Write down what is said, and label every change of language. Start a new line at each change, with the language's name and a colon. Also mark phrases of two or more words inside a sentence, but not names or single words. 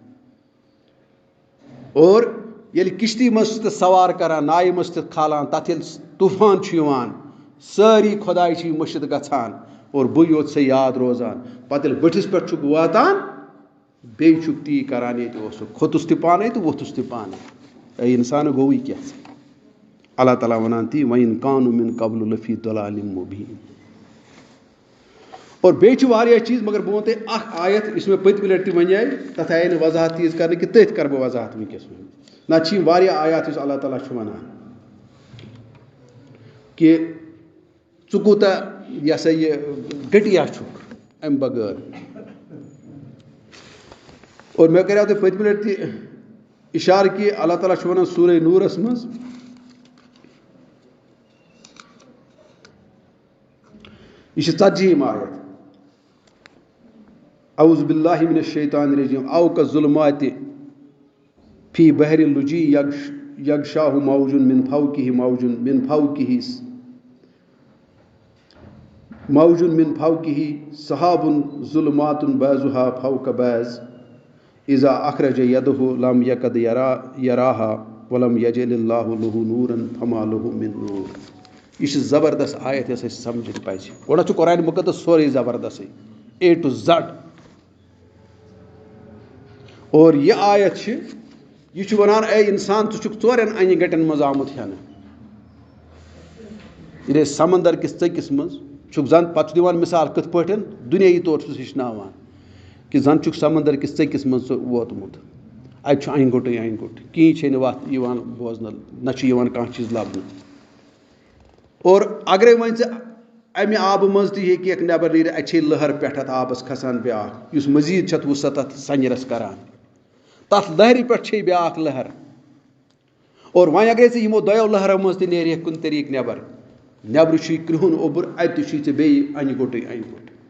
Kashmiri: اور ییٚلہِ کِشتی منٛز چھِ تَتھ سوار کَران نایہِ منٛز چھِ تَتھ کھالان تَتھ ییٚلہِ طوٗفان چھُ یِوان سٲری خۄداے چھِ مٔشِد گژھان اور بٕے یوت چھے یاد روزان پَتہٕ ییٚلہِ بٔٹھِس پٮ۪ٹھ چھُکھ واتان بیٚیہِ چھُکھ تی کَران ییٚتہِ اوسُکھ کھوٚتُس تہِ پانَے تہٕ ووٚتھُس تہِ پانَے اے اِنسان گوٚوُے کیٛاہ ژٕ اللہ تعالیٰ وَنان تی
Arabic: وَإِن كانوا من قبل لفی ضلال مبین
Kashmiri: اور بیٚیہِ چھِ واریاہ چیٖز مگر بہٕ وَنہٕ تۄہہِ اَکھ آیت یُس مےٚ پٔتمہِ لَٹہِ تہِ وَنے تَتھ آیے نہٕ وضاحت تیٖژ کَرنہٕ کہِ تٔتھۍ کَرٕ بہٕ وضاحت وٕنکٮ۪س نَتہٕ چھِ یِم واریاہ آیات یُس اللہ تعالیٰ چھُ وَنان کہِ ژٕ کوٗتاہ یہِ ہسا یہِ گٔٹیا چھُکھ اَمہِ بغٲر اور مےٚ کَریو تۄہہِ پٔتمہِ لَٹہِ تہِ اِشارٕ کہِ اللہ تعالیٰ چھُ وَنان سورہ نوٗرَس منٛز یہِ چھِ 40 آیت
Arabic: اعوذ باللہ من الشیطان الرجیم او کظلمات فی بحر لجی یغشاہ موج من فوقہ سحاب ظلمات بعضها فوق بعض اذا اخرج یدہ لم یکد یراہا ولم یجعل اللہ لہ نورا فما لہ من نور
Kashmiri: یہِ چھِ زبردست آیت یۄس اَسہِ سَمجھِنۍ پَزِ گۄڈٕ چھُ قرآنِ مُقدس سورُے زبردستٕے
English: A to Z
Kashmiri: اور یہِ آیت چھِ یہِ چھُ وَنان اے اِنسان ژٕ چھُکھ 4 اَنہِ گَٹٮ۪ن منٛز آمُت ہٮ۪نہٕ ییٚلہِ أسۍ سمندر کِس ژٔکِس منٛز چھُکھ زَن پَتہٕ چھُ دِوان مِثال کِتھ پٲٹھۍ دُنیٲیی طور چھُس ہیٚچھناوان کہ زن چھُکھ سمندر کِس ژٔکِس منٛز ژٕ ووتمُت اَتہِ چھُ اَنہِ گوٚٹٕے اَنہِ گوٚٹ کِہیٖنۍ چھے نہٕ وَتھ یِوان بوزنہٕ نہ چھُ یِوان کانٛہہ چیٖز لَبنہٕ اور اگرے وۄنۍ ژٕ اَمہِ آبہٕ منٛز تہِ ہیٚککھ نٮ۪بر نیٖرِتھ اَتہِ چھے لہر پٮ۪ٹھ اَتھ آبس کھسان بیٛاکھ یُس مٔزیٖد چھِ اَتھ وُسعت اَتھ سنجرس کران تَتھ لہرِ پٮ۪ٹھ چھے بیٛاکھ لہر اور وۄنۍ اگرے ژٕ یِمو دۄیو لہرو منٛز تہِ نیرِہکھ کُنہِ طریٖقہٕ نٮ۪بر نٮ۪برٕ چھُے کرٛہُن اوٚبُر اَتہِ تہِ چھُے ژےٚ بیٚیہِ اَنہِ گوٚٹٕے اَنہِ گوٚٹ